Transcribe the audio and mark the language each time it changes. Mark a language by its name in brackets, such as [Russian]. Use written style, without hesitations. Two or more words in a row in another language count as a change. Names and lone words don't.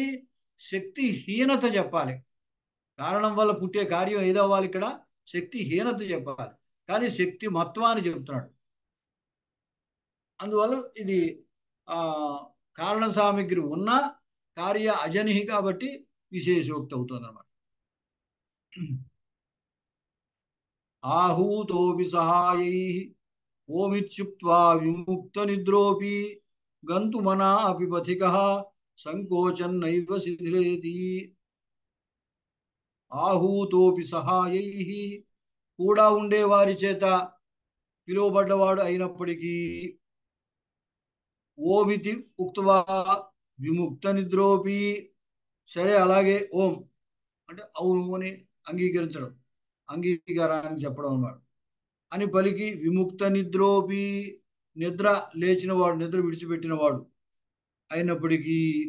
[Telugu] శక్తిహీనత చెప్పాలి. కారణం వల్ల పుట్టే కార్యం ఏదవ్వాలి? ఇక్కడ శక్తిహీనత చెప్పాలి, కానీ శక్తి మత్వాన్ని చెప్తున్నాడు. అందువల్ల ఇది కారణ సామగ్రి ఉన్న కార్య అజని కాబట్టి విశేషోక్తి అవుతుంది అన్నమాట. [Sanskrit] आहूतोऽपि सहायैः ओमित्युक्त्वा विमुक्त निद्रोऽपि गन्तुमना अपि पथिकः संकोचन्नैव शिथिलेति. आहूतोऽपि సహాయైః, [Telugu] కూడా ఉండేవారి చేత పిలువబడ్డవాడు అయినప్పటికీ, [Sanskrit] ఓమితి ఉక్త్వా విముక్త నిద్రోపి, [Telugu] సరే అలాగే ఓం అంటే అవును అని అంగీకరించడం, అంగీకారాన్ని చెప్పడం అన్నమాట, అని పలికి [Sanskrit] విముక్త నిద్రోపి, [Telugu] నిద్ర లేచినవాడు, నిద్ర విడిచిపెట్టినవాడు అయినప్పటికీ,